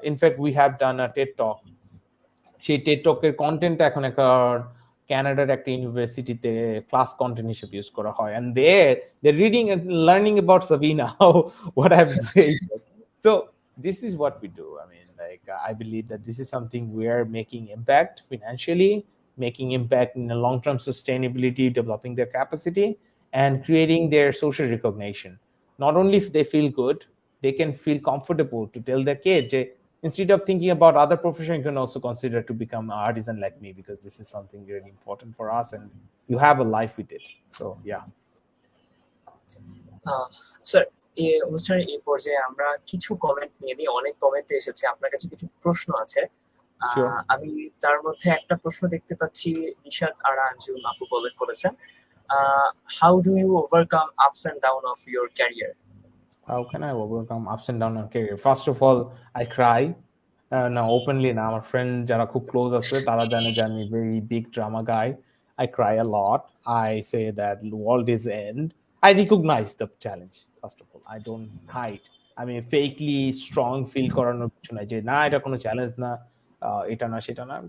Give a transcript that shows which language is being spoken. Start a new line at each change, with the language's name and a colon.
English: In fact we have done a TED talk.
Bangla: সেই Ted টকের কন্টেন্টটা এখন একটা ক্যানাডার একটা ইউনিভার্সিটিতে ক্লাস কন্টেন্ট হিসেবে ইউজ করা হয়,
English: and they're reading and learning about Sabina, what I've said. So this is what we do. I mean, like, I believe that this is something we are making impact financially, making impact in the long-term sustainability, developing their capacity, and creating their social recognition. Not only if they feel good, they can feel comfortable to tell their kids, instead of thinking about other profession, you can also consider to become an artisan like me, because this is something really important for us, and you have a life with it. So yeah.
Bangla: Sir, এই অনুষ্ঠানের এই পর্যায়ে আমরা কিছু comment নিয়ে নিই। অনেক comment এসেছে, আপনার কাছে কিছু প্রশ্ন আছে।
English: Sure.
Bangla: আমি তার মধ্যে একটা প্রশ্ন দেখতে পাচ্ছি, নিশাত আর আঞ্জুম আপু কমেন্ট করেছেন,
English: How do you overcome ups and down of your career? How can I overcome ups and downs on career? First of all, I cry. No, openly
Bangla: না, আমার ফ্রেন্ড যারা খুব ক্লোজ আছে তারা জানে যে আমি
English: very big drama guy. I cry a lot. I say that the world is end. I recognize the challenge. First of all, I don't hide.
Bangla: I mean,
English: fakely strong feel
Bangla: করানোর কিছু নাই যে না এটা কোনো চ্যালেঞ্জ না, এটা না সেটা না।